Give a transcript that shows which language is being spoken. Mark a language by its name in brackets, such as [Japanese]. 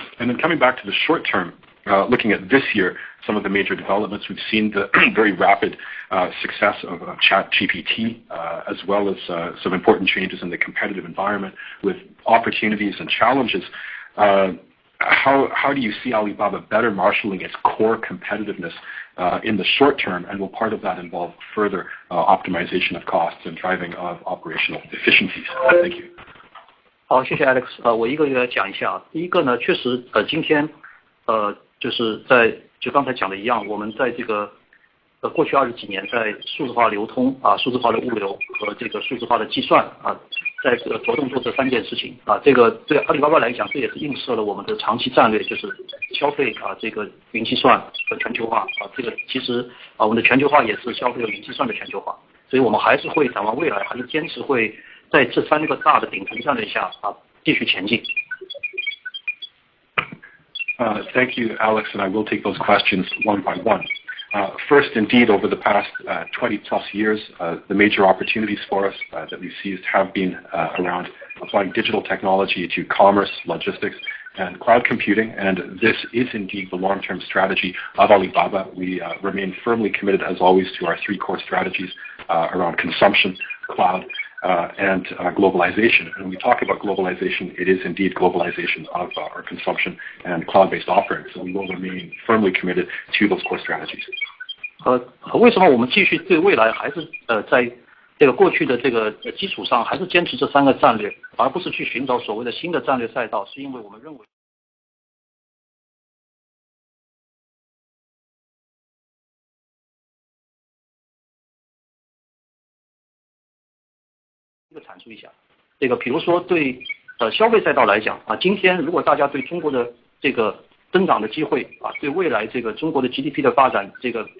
[English] And then coming back to the short term, looking at this year, some of the major developments, we've seen the very rapid success of ChatGPT, as well as some important changes in the competitive environment with opportunities and challenges. How do you see Alibaba better marshalling its core competitiveness in the short term, and will part of that involve further optimization of costs and driving of operational efficiencies? Thank you. [Chinese] 好，谢谢 Alex。我一个一个来讲一下。第一个呢，确实今天就是就刚才讲的一样，我们在这个过去20几年，在数字化流通数字化的物流和这个数字化的计算在着重做这3件事情这个对阿里巴巴来讲，这也是映射了我们的长期战略，就是消费这个云计算和全球化这个其实我们的全球化也是消费和云计算的全球化，所以我们还是会展望未来，还是坚持会在这3个大的顶层战略下继续前进。 [English] Thank you, Alex, and I will take those questions one by one. First, indeed, over the past 20 plus years, the major opportunities for us that we've seized have been around applying digital technology to commerce, logistics, and cloud computing, and this is indeed the long-term strategy of Alibaba. We remain firmly committed, as always, to our 3 core strategies around consumption, cloud, and globalization. And when we talk about globalization, it is indeed globalization of our consumption and cloud-based offerings. So we will remain firmly committed to those core strategies. [Chinese] 为什么我们继续对未来还是在这个过去的这个基础上，还是坚持这3个战略，而不是去寻找所谓的新的战略赛道？是因为我们认为这个阐述一下，这个比如说对消费赛道来讲今天如果大家对中国的这个增长的机会对未来这个中国的 GDP 的发展，这